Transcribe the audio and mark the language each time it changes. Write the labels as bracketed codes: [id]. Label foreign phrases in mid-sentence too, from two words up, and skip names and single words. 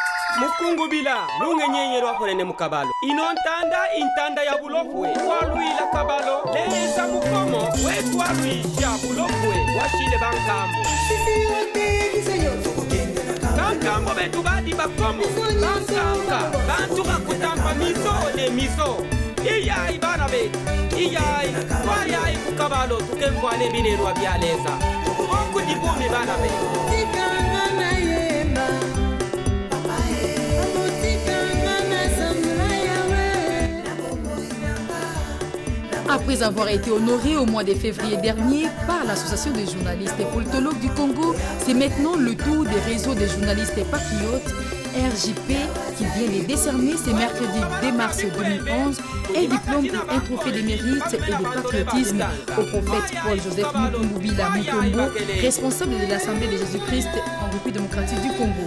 [lu] Mukungubila lungenyenye lwafonene mukabalo inontanda intanda ya bulofwe walwila kabalo leza mukomo wetwalwisha bulofwe washile bankambo bankambo betu badi bakomo bankanga bantu bakutampa miso ne miso iyayi bana betu iyayi twayayi kukabalo tukemvwane binerwa byaleza okudibumi bana betu. [fr] Après avoir été honoré au mois de février dernier par l'Association des journalistes et politologues du Congo, c'est maintenant le tour des réseaux des journalistes et patriotes, RJP, qui vient de décerner ce mercredi 2 mars 2011 un diplôme et un trophée de mérite et de patriotisme au prophète Paul-Joseph Mukungubila Mutombo, responsable de l'Assemblée de Jésus-Christ en République démocratique du Congo.